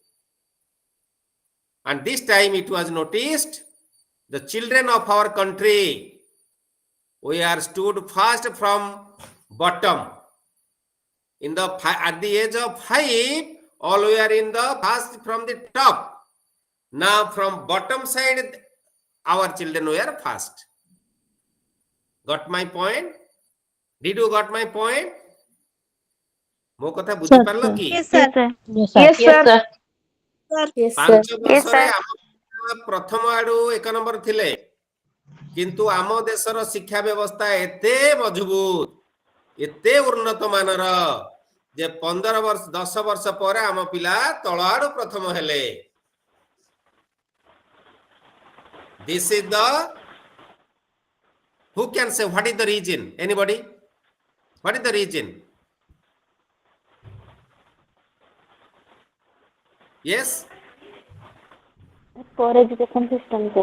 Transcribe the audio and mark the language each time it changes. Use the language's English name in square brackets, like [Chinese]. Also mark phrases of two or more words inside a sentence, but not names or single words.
[English] and this time it was noticed the children of our country we are stood first from bottom in the at the age of 5 all we are in the first from the top now from bottom side our children were first got my point did you got my point [Odia] ମୋ କଥା ବୁଝି ପାରିଲ କି [English] Yes, sir. Yes, sir. Yes, sir. [Odia] 5 ବର୍ଷରେ ଆମ ପ୍ରଥମ ଆଡୁ 1 ନମ୍ବର ଥିଲେ କିନ୍ତୁ ଆମ ଦେଶର ଶିକ୍ଷା ବ୍ୟବସ୍ଥା ଏତେ ମଜବୁତ ଏତେ ଉନ୍ନତ ମାନର ଯେ 15 ବର୍ଷ 10 ବର୍ଷ ପରେ ଆମ ପିଲା ତଳ ଆଡୁ ପ୍ରଥମ ହେଲେ [English] this is the who can say what is the reason anybody what is the reason yes Poor education system, sir.